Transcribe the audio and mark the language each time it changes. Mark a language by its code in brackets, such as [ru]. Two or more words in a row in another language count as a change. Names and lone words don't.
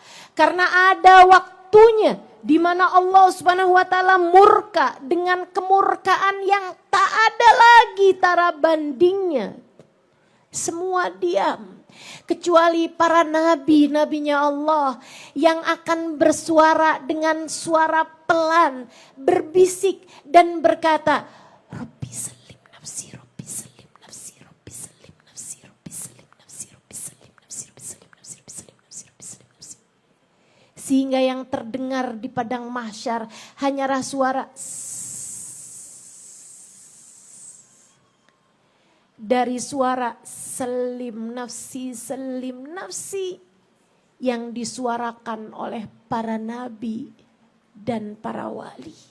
[id] Karena ada waktunya di mana Allah [ar] سبحانه وتعالى [id] murka dengan kemurkaan yang tak ada lagi tara bandingnya. Semua diam kecuali para nabi-nabinya Allah yang akan bersuara dengan suara pelan, berbisik dan berkata, [ar] رب سلم نفسي، رب سلم نفسي، رب سلم نفسي، رب سلم نفسي، رب سلم نفسي، رب سلم نفسي، رب سلم نفسي، رب سلم نفسي. [id] Sehingga yang terdengar di padang mahsyar hanyalah suara dari suara [ar] سلم نفسي [id] yang disuarakan oleh para nabi dan para wali.